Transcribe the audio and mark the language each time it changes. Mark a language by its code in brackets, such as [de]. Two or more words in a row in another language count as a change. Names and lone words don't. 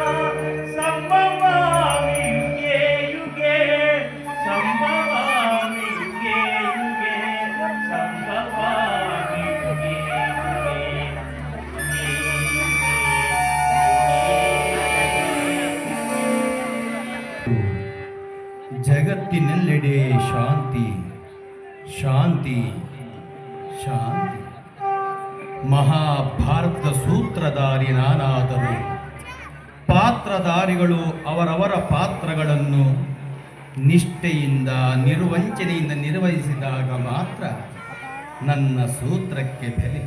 [sa] संभवामि युगे युगे संभवामि युगे युगे संभवामि युगे [kn] ಜಗತ್ತಿನೆಲ್ಲೆಡೆ ಶಾಂತಿ ಶಾಂತಿ ಶಾಂತಿ. ಮಹಾಭಾರತದ ಸೂತ್ರಧಾರಿ ನಾನಾದರೂ ಪಾತ್ರಧಾರಿಗಳು ಅವರವರ ಪಾತ್ರಗಳನ್ನು ನಿಷ್ಠೆಯಿಂದ ನಿರ್ವಂಚನೆಯಿಂದ ನಿರ್ವಹಿಸಿದಾಗ ಮಾತ್ರ ನನ್ನ ಸೂತ್ರಕ್ಕೆ ಬೆಲೆ.